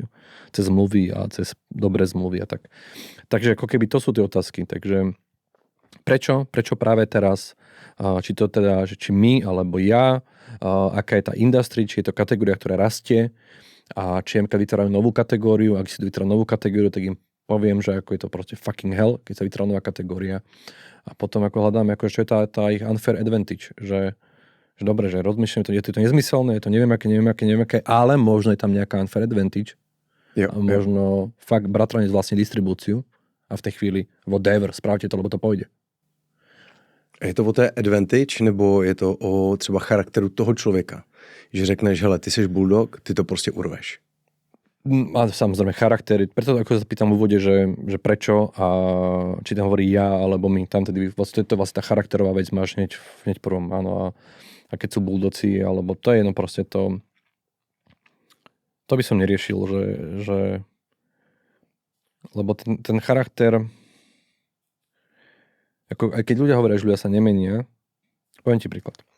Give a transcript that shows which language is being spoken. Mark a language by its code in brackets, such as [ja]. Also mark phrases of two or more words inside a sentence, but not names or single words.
[sk] Cez zmluvy a cez dobré zmluvy a tak. Takže ako keby to sú tie otázky. Takže prečo práve teraz? Či to teda, či my alebo ja, aká je tá industry, či je to kategória, ktorá rastie a či MK vytvárajú novú kategóriu, ak si vytvárajú novú kategóriu, tak im poviem, že ako je to proste [en] fucking hell, [sk] keď sa vytvára nová kategória. A potom ako hľadáme, ako čo je tá ich [en] unfair advantage, [sk] že dobre, že rozmýšľam, je to nezmyselné, je to neviem aké, ale možno je tam nejaká [en] unfair advantage. [sk] Jo, a možno fakt bratranec vlastní distribúciu a v tej chvíli whatever, správte to, lebo to pôjde. [cs] Je to o té advantage, nebo je to o třeba charakteru toho člověka? Že řekneš, hele, ty seš bulldog, ty to prostě urveš. [sk] A samozrejme charaktery, preto ako sa pýtam v úvode, že prečo a či tam hovorí ja, alebo my tam tedy, to je vlastne tá charakterová vec, máš hneď prvom, áno, a keď sú bulldoci, alebo to je proste to by som neriešil, že lebo ten charakter, ako aj keď ľudia hovoria, že ľudia sa nemenia, poviem ti príklad.